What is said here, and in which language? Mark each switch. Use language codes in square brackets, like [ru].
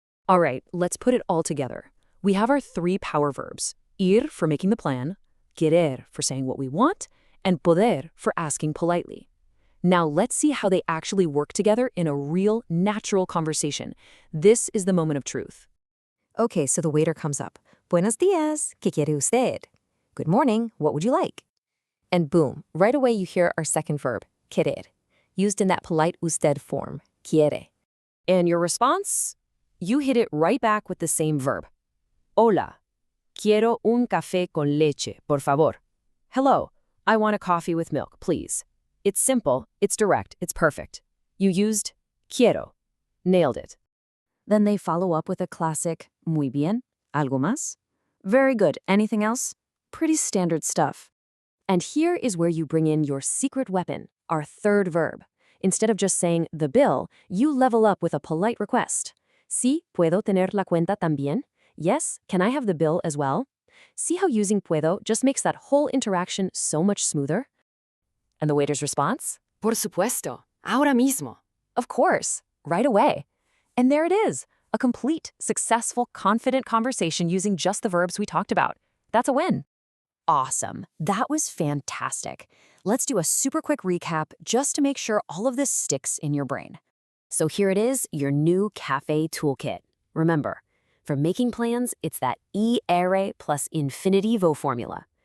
[en] All right, let's put it all together. We have our three power verbs: ir for making the plan, querer for saying what we want, and poder for asking politely. Now let's see how they actually work together in a real, natural conversation. This is the moment of truth. Okay, so the waiter comes up. [es] Buenos días, ¿qué quiere usted? [en] Good morning, what would you like? And boom, right away you hear our second verb, querer, used in that polite usted form, quiere. And your response? You hit it right back with the same verb. [es] Hola, quiero un café con leche, por favor. [en] Hello, I want a coffee with milk, please. It's simple, it's direct, it's perfect. You used quiero. Nailed it. Then they follow up with a classic, [es] muy bien, algo más? [en] Very good, anything else? Pretty standard stuff. And here is where you bring in your secret weapon, our third verb. Instead of just saying the bill, you level up with a polite request. [es] Sí, puedo tener la cuenta también? [en] Yes, can I have the bill as well? See how using puedo just makes that whole interaction so much smoother? And the waiter's response? [es] Por supuesto, ahora mismo. [en] Of course, right away. And there it is, a complete, successful, confident conversation using just the verbs we talked about. That's a win. Awesome. That was fantastic. Let's do a super quick recap just to make sure all of this sticks in your brain. So here it is, your new cafe toolkit. Remember, for making plans, it's that ERE plus infinitivo formula.